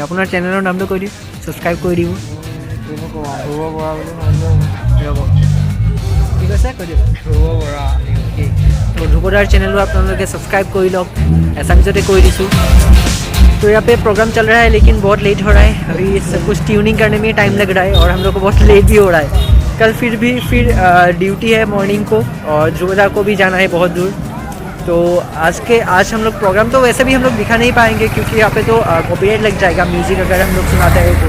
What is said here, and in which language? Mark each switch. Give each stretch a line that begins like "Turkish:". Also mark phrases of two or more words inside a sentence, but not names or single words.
Assamese: আপোনাৰ চেনেলৰ নামটো কৈ দিওঁ, ছাবস্ক্ৰাইব কৰি দিব. ঠিক আছে কৈ দিয়ক. তো ধ্ৰুৱদাৰ চেনেলো আপোনালোকে ছাবস্ক্राइब কৰি লওক. এছামীজতে কৈ দিছোঁ.
Hindi: तो यहाँ पे प्रोग्राम चल रहा है, लेकिन बहुत लेट हो रहा है. अभी सब कुछ ट्यूनिंग करने में टाइम लग रहा है, और हम लोग को बहुत लेट भी हो रहा है. कल फिर ड्यूटी है मॉर्निंग को, और ध्रुवदा को भी जाना है बहुत दूर. तो आज हम लोग प्रोग्राम तो वैसे भी हम लोग दिखा नहीं पाएंगे, क्योंकि यहाँ पे तो कॉपीराइट लग जाएगा म्यूजिक अगर हम लोग सुनाते हैं.